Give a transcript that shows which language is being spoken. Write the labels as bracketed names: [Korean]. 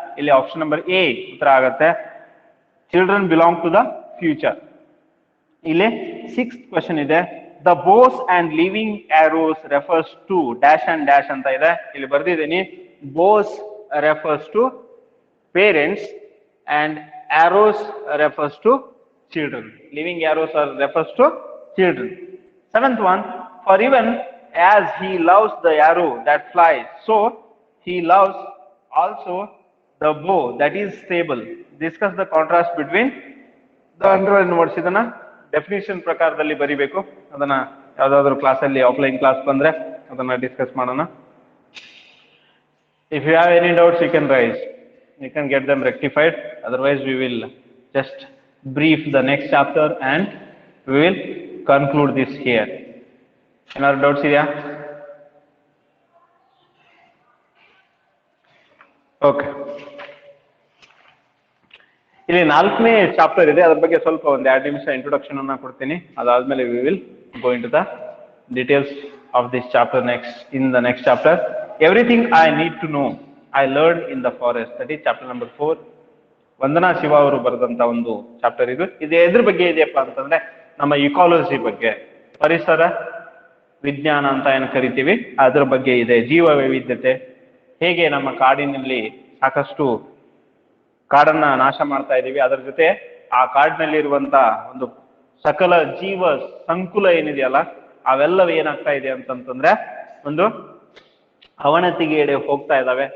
[Kannada] ಇಲ್ಲಿ option number A ಉತ್ತರ ಆಗತ್ತೆ, [English] Children belong to the future. ಇಲ್ಲಿ sixth question ಇದೆ, the bows and living arrows refers to dash and dash [Kannada] ಅಂತ ಇದೆ, ಇಲ್ಲಿ ಬರ್ದಿದ್ದೀನಿ, [English] Bows refers to parents and arrows refers to children. Living arrows refers to children. Seventh one, for even as he loves the arrow that flies, so he loves also the bow that is stable. Discuss the contrast between the underlined words. [Kannada] ಇದನ್ನ definition ಪ್ರಕಾರದಲ್ಲಿ ಬರಿಬೇಕು, ಅದನ್ನ ಯಾವ್ದಾದ್ರು ಕ್ಲಾಸಲ್ಲಿ offline class ಬಂದ್ರೆ ಅದನ್ನ discuss ಮಾಡೋಣ. [English] If you have any doubts, you can raise. You can get them rectified. Otherwise, we will just brief the next chapter and we will conclude this here. Any other doubts here? Okay. [Kannada] ಇಲ್ಲಿ ನಾಲ್ಕನೇ chapter ಇದೆ, ಅದ್ರ ಬಗ್ಗೆ ಸ್ವಲ್ಪ ಒಂದು 2 ನಿಮಿಷ introduction ಅನ್ನ ಕೊಡ್ತೀನಿ. ಅದಾದ್ಮೇಲೆ [English] we will go into the details of this chapter in the next chapter. Everything I need to know I learned in the forest. That is chapter number 4. [Kannada] ವಂದನಾ ಶಿವ ಅವರು ಬರೆದಂತ ಒಂದು ಚಾಪ್ಟರ್ ಇದು. ಎದ್ರ ಬಗ್ಗೆ ಇದೆಯಪ್ಪ ಅಂತಂದ್ರೆ ನಮ್ಮ ಇಕಾಲಜಿ ಬಗ್ಗೆ, ಪರಿಸರ ವಿಜ್ಞಾನ ಅಂತ ಏನು ಕರಿತೀವಿ ಅದ್ರ ಬಗ್ಗೆ ಇದೆ. ಜೀವ ವೈವಿಧ್ಯತೆ, ಹೇಗೆ ನಮ್ಮ ಕಾಡಿನಲ್ಲಿ ಸಾಕಷ್ಟು ಕಾಡನ್ನ ನಾಶ ಮಾಡ್ತಾ ಇದೀವಿ, ಅದರ ಜೊತೆ ಆ ಕಾಡಿನಲ್ಲಿ ಇರುವಂತ ಒಂದು ಸಕಲ ಜೀವ ಸಂಕುಲ ಏನಿದೆಯಲ್ಲ ಅವೆಲ್ಲವೂ ಏನಾಗ್ತಾ ಇದೆ ಅಂತಂತಂದ್ರೆ ಒಂದು ಅವನತಿಗೆ ಎಡೆ ಹೋಗ್ತಾ ಇದ್ದಾವೆ.